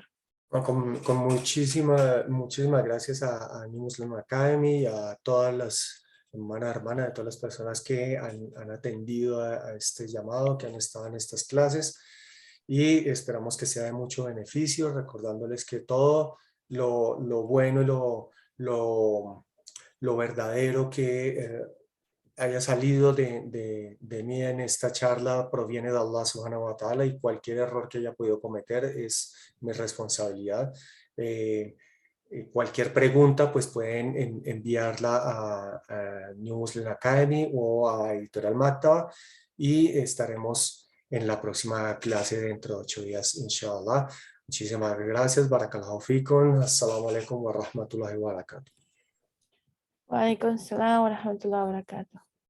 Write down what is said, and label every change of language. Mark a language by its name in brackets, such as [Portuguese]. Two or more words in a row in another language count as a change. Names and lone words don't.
[Spanish] No, con muchísimas gracias a New Muslim Academy y a todas las hermanas, de todas las personas que han atendido a este llamado, que han estado en estas clases y esperamos que sea de mucho beneficio, recordándoles que todo lo bueno y lo verdadero que haya salido de mí en esta charla proviene de Allah [Arabic] سبحانه وتعالى [Spanish] y cualquier error que haya podido cometer es mi responsabilidad. Eh, Cualquier pregunta pues pueden enviarla a New Muslim Academy o a Editorial Maktaba y estaremos en la próxima clase dentro de 8 días, inshallah. Muchísimas gracias. [Arabic] بارك الله فيكم. السلام عليكم ورحمة الله وبركاته. وعليكم السلام ورحمة الله وبركاته.